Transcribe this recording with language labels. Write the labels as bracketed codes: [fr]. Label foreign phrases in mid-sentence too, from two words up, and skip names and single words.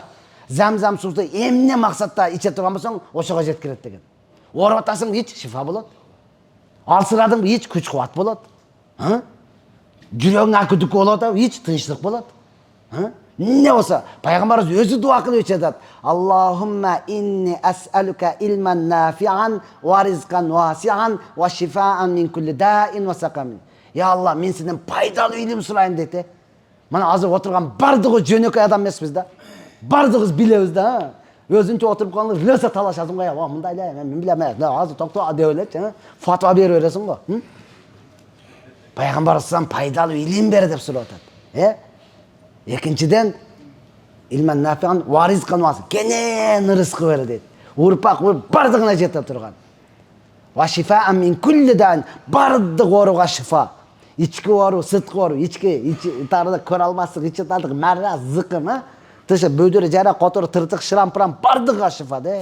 [ky] Замзам суусу эмне максатта иче турган болсоң, ошого жеткирет деген. Ооруп атасың, ич, шифа болот. Алсырадың, ич, күч кубат болот. Жүрөгүң акыдык болот, ич, тынчтык болот. Не болсо, пайгамбарыбыз өзү дуа кылып ичет. [ar] اللهم إني أسألك علما نافعا ورزقا واسعا وشفاء من كل داء وسقم. يا الله, [ky] мен сенден пайдалуу илим сурайын дейт. Мына азыр отурган бардыгы жөнөкөй адам эмеспиз да. Бардыгыбыз билебиз да. Өзүнчө отуруп калган лөсө талашасың го. Мындай эле, мен билем. Азыр токто деп элечи, фатва берип бересиң го. Пайгамбар салам пайдалуу илим бер деп сурап атат. [ar] Экинчиден علما نافعا ورزقا واسعا. [ky] Кенен рызкы бер дейт. Урпак бардыгына жете турган. [ar] وشفاء من كل داء, [ky] бардык ооруга шифа. Ички оору, сырткы оору, ички тарда көрө алмаслык, ичи тардык, марра, зыкым, тышы бөдөрү жара, котору, тыртык, шырампырам бардыгы шифа де.